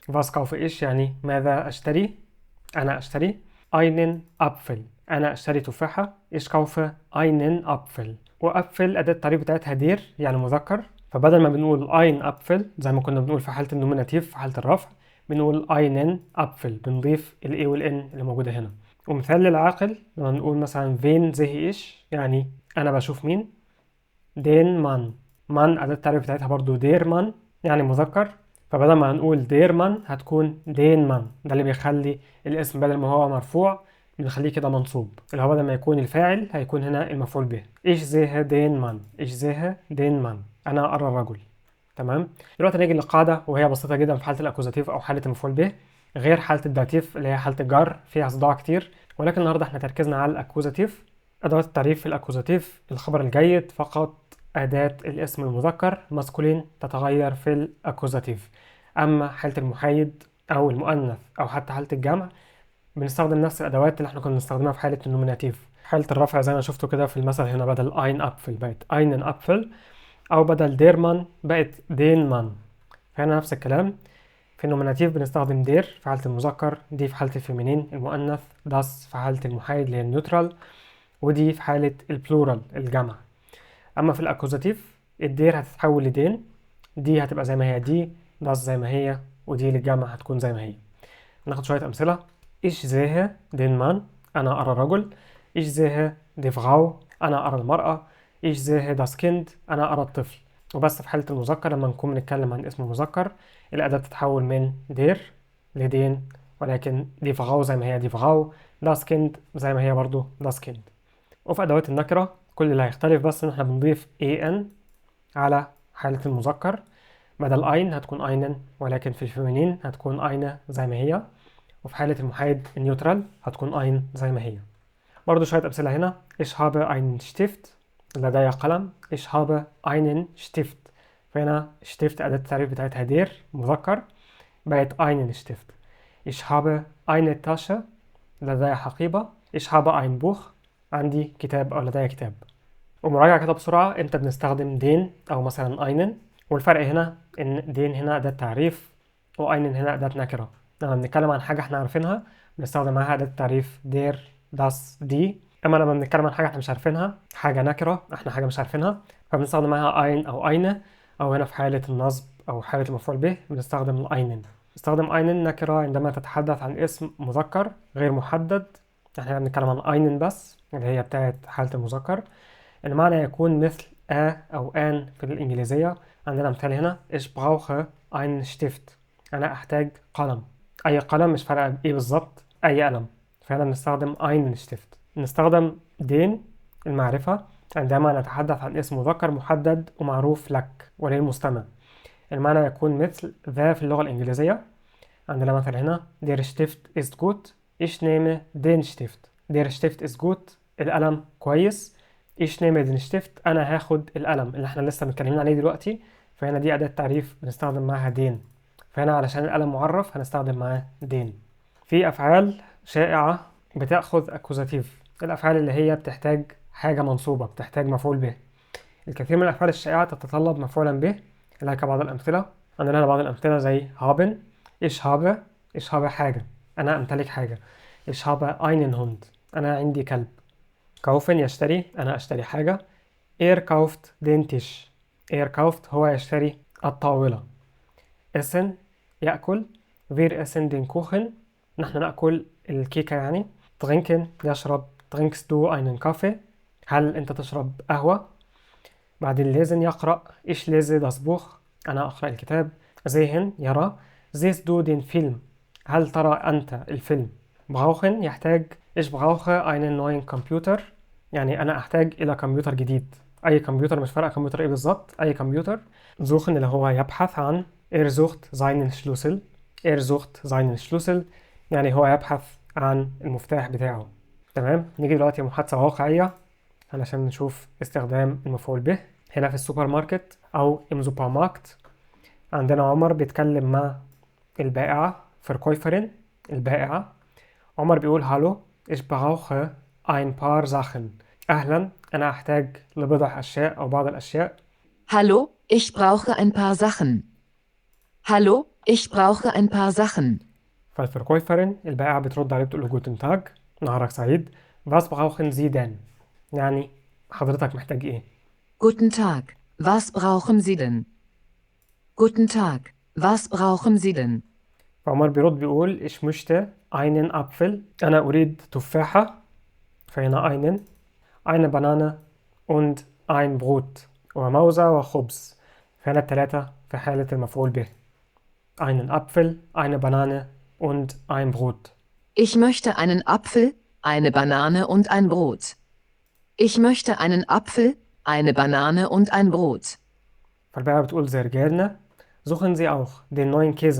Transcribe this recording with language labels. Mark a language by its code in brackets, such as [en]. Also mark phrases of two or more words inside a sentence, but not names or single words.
[de] was kaufe [ar] إيش يعني ماذا أشتري، أنا أشتري [de] einen Apfel، [ar] أنا أشتري تفاحة. [de] ich kaufe einen Apfel، [ar] وأبفل أداة التعريف بتاعتها دير يعني مذكر، فبدل ما بنقول [de] ein Apfel [ar] زي ما كنا بنقول في حالة النوميناتيف في حالة الرفع، بنقول [de] einen Apfel، [ar] بنضيف ال A وال N اللي موجودة هنا. ومثال للعاقل لما نقول مثلا [de] wen sehe ich [ar] يعني أنا بشوف مين. [de] den Mann، [ar] Mann أداة التعريف بتاعتها برضو [de] der Mann [ar] يعني مذكر، فبدل ما هنقول [de] der Mann [ar] هتكون [de] den Mann. [ar] ده اللي بيخلي الاسم بدل ما هو مرفوع بنخليه كده منصوب، اللي هو بدل ما يكون الفاعل هيكون هنا المفعول به. [de] ich sehe den Mann، ich sehe den Mann، [ar] أنا أرى الرجل. تمام. دلوقتي نيجي للقاعدة، وهي بسيطة جدا في حالة الأكوزاتيف أو حالة المفعول به، غير حالة الداتيف اللي هي حالة الجر فيها صداع كتير. ولكن النهاردة احنا تركيزنا على الأكوزاتيف. أدوات التعريف في الأكوزاتيف الخبر الجيد فقط، أداة الاسم المذكر ماسكولين تتغير في الأكوزاتيف. أما حالة المحايد أو المؤنث أو حتى حالة الجمع بنستخدم نفس الأدوات اللي احنا كنا بنستخدمها في حالة النوميناتيف. حالة الرفع زي ما شفتوا كده في المثل هنا، بدل [de] ein Apfel [ar] بقت [de] einen Apfel، [ar] أو بدل [de] der Mann [ar] بقت [de] den Mann. [ar] فهنا نفس الكلام. في النوميناتيف بنستخدم دير في حالة المذكر، دي في حالة الفيمينين المؤنث، das في حالة المحايد اللي هي النيوترال، ودي في حالة البلورال الجمع. أما في الأكوزاتيف الدير هتتحول لدين، دي هتبقى زي ما هي دي، das زي ما هي، ودي للجمع هتكون زي ما هي. ناخد شوية أمثلة. [de] ich sehe den Mann، [ar] أنا أرى الرجل. [de] ich sehe die Frau، [ar] أنا أرى المرأة. [de] ich sehe das Kind، [ar] أنا أرى الطفل. وبس في حالة المذكر لما نكون بنتكلم عن اسم مذكر الأداة بتتحول من دير لدين، ولكن [de] die Frau [ar] زي ما هي [de] die Frau، das Kind [ar] زي ما هي برضو [de] das Kind. [ar] وفي أدوات النكرة كل اللي هيختلف بس إن احنا بنضيف en على حالة المذكر، بدل ein هتكون einen، ولكن في الفيمينين هتكون eine زي ما هي، وفي حالة المحايد النيوترال هتكون ein زي ما هي. برضو شوية أمثلة هنا. [de] ich habe einen Stift، [ar] لدي قلم. [de] ich habe einen Stift، [ar] فهنا Stift أداة التعريف بتاعتها دير مذكر بقت [de] einen Stift. ich habe eine Tasche، [ar] لدي حقيبة. [de] ich habe ein Buch، [ar] عندي كتاب أو لدي كتاب. ومراجعة كده بسرعة، امتى بنستخدم دين أو مثلا einen. والفرق هنا إن دين هنا أداة تعريف وأينن هنا أداة نكرة. لما بنتكلم عن حاجة احنا عارفينها بنستخدم معاها أداة التعريف [de] der das die, [ar] أما لما بنتكلم عن حاجة احنا مش عارفينها، حاجة نكرة احنا حاجة مش عارفينها، فبنستخدم معاها أين أو أينه. أو هنا في حالة النصب أو حالة المفعول به بنستخدم الأينن. نستخدم أينن نكرة عندما تتحدث عن اسم مذكر غير محدد، احنا بنتكلم عن أينن بس اللي هي بتاعت حالة المذكر. المعنى يكون مثل أو آن في الإنجليزية. عندنا مثال هنا [de] ich brauche einen Stift، [ar] أنا أحتاج قلم. أي قلم، مش فارقة إيه بالظبط، أي قلم. فهنا بنستخدم [de] einen Stift. [ar] نستخدم den المعرفة عندما نتحدث عن اسم مذكر محدد ومعروف لك وللمستمع. المعنى يكون مثل ذا في اللغة الإنجليزية. عندنا مثل هنا [de] der Stift ist gut، ich nehme den Stift. der Stift ist gut، [ar] القلم كويس. [de] ich nehme den Stift، [ar] أنا هاخد القلم اللي احنا لسه متكلمين عليه دلوقتي. فهنا دي أداة تعريف بنستخدم معاها دين، فهنا علشان القلم معرف هنستخدم معاه دين. في أفعال شائعة بتأخذ أكوزاتيف، الأفعال اللي هي بتحتاج حاجة منصوبة، بتحتاج مفعول به. الكثير من الأفعال الشائعة تتطلب مفعولا به، لك بعض الأمثلة. عندنا هنا بعض الأمثلة زي [de] haben، ich habe، ich habe [ar] حاجة، أنا أمتلك حاجة. [de] ich habe einen Hund، [ar] أنا عندي كلب. kaufen يشتري، أنا أشتري حاجة. [de] er kauft den Tisch، er kauft [ar] هو يشتري الطاولة. [de] essen يأكل. wir essen den Kuchen، [ar] نحن نأكل الكيكة يعني. [de] trinken يشرب. trinkst du einen Kaffee، [ar] هل أنت تشرب قهوة. [de] بعدين lesen يقرأ. ich lese das Buch. [ar] أنا أقرأ الكتاب. [de] sehen يرى. siehst du den Film. [ar] هل ترى أنت الفيلم؟ [de] brauchen يحتاج. ich brauche einen neuen Computer. [ar] يعني أنا أحتاج إلى كمبيوتر جديد. أي كمبيوتر، مش فارقة كمبيوتر إيه بالظبط، أي كمبيوتر. suchen اللي هو يبحث عن. [de] sucht seinen Schlüssel. sucht seinen Schlüssel [ar] يعني هو يبحث عن المفتاح بتاعه. تمام. نيجي دلوقتي محادثة واقعية علشان نشوف استخدام المفعول به. هنا في السوبر ماركت أو [de] im Supermarkt [ar] عندنا عمر بيتكلم مع البائعة Verkäuferin، البائعة. عمر بيقول هالو [de] ich brauche ein paar Sachen. [ar] أهلا، أنا أحتاج لبضع أشياء أو بعض الأشياء. [de] Hallo, ich brauche ein paar Sachen. Hallo, ich brauche ein paar Sachen. [ar] فالفركويفرين البائعة بترد عليه بتقول له [de] Guten Tag, [ar] نهارك سعيد. [de] was brauchen Sie denn؟ [ar] يعني حضرتك محتاج إيه؟ [de] Guten Tag, was brauchen Sie denn? Guten Tag, was brauchen Sie denn? [ar] فعمر بيرد بيقول [de] ich möchte einen Apfel. [ar] أنا أريد تفاحة. فهنا einen. [de] eine Banane und ein Brot. [ar] وموزة وخبز. فهنا التلاتة في حالة المفعول به. [de] einen Apfel, eine Banane und ein Brot. Ich möchte einen Apfel, eine Banane und ein Brot. Ich möchte einen Apfel, eine Banane und ein Brot. [ar] فالبائعة بتقول [de] sehr gerne. suchen Sie auch den neuen Käse.